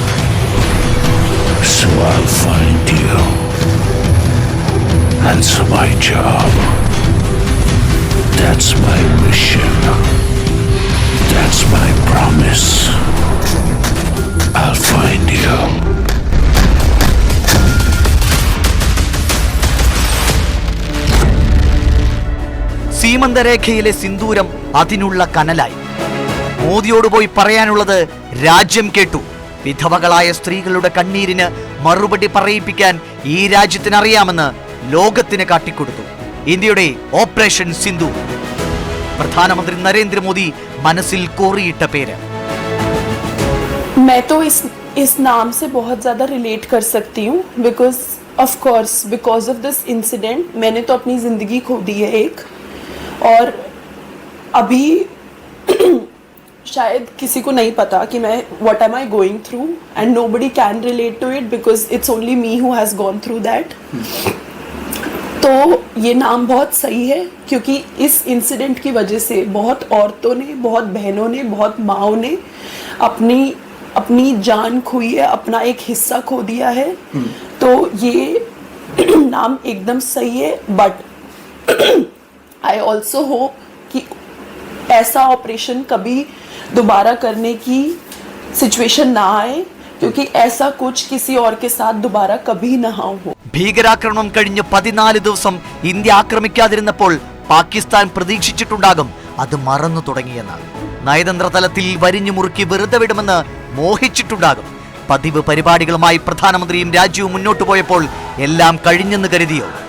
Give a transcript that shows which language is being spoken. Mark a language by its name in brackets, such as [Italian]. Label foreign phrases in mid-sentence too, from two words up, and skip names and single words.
[English] So I'll find you. That's my job. That's my mission. That's my promise. I'll find you. [Malayalam] സീമന്തരേഖയിലെ സിന്ദൂരം അതിനുള്ള കനലായി. മോദിയോട് പോയി പറയാനുള്ളത് രാജ്യം കേട്ടു. വിധവകളായ സ്ത്രീകളുടെ കണ്ണീരിന് മറുപടി പറയിപ്പിക്കാൻ ഈ രാജ്യത്തിനറിയാമെന്ന് ലോകത്തിന് കാട്ടിക്കൊടുത്തു ഇന്ത്യയുടെ ഓപ്പറേഷൻ സിന്ദൂർ. പ്രധാനമന്ത്രി നരേന്ദ്രമോദി മനസ്സിൽ കോറിയിട്ട പേര്. [Hindi] मैं तो इस नाम से बहुत ज़्यादा रिलेट कर सकती हूँ [English] because of this incident [Hindi] मैंने तो अपनी ज़िंदगी खो दी है एक, और अभी शायद किसी को नहीं पता कि मैं [English] what am I going through and nobody can relate to it because it's only me who has gone through that. [Hindi] तो ये नाम बहुत सही है क्योंकि इस इंसिडेंट की वजह से बहुत औरतों ने, बहुत बहनों ने, बहुत माँओं ने अपनी जान खोई है, अपना एक हिस्सा खो दिया है. तो ये नाम एकदम सही है, [English] but I also hope [Hindi] कि ऐसा ऑपरेशन कभी दोबारा करने की सिचुएशन ना आए, क्योंकि ऐसा कुछ किसी और के साथ दोबारा कभी ना हो. [Malayalam] ഭീകരാക്രമണം കഴിഞ്ഞ് 14 ദിവസം ഇന്ത്യ ആക്രമിക്കാതിരുന്നപ്പോൾ പാകിസ്ഥാൻ പ്രതീക്ഷിച്ചിട്ടുണ്ടാകും അത് മറന്നു തുടങ്ങിയെന്ന്. നയതന്ത്ര തലത്തിൽ വരിഞ്ഞു മുറുക്കി വെറുതെ വിടുമെന്ന് മോഹിച്ചിട്ടുണ്ടാകും. പതിവ് പരിപാടികളുമായി പ്രധാനമന്ത്രിയും രാജ്യവും മുന്നോട്ടു പോയപ്പോൾ എല്ലാം കഴിഞ്ഞെന്ന് കരുതിയോ?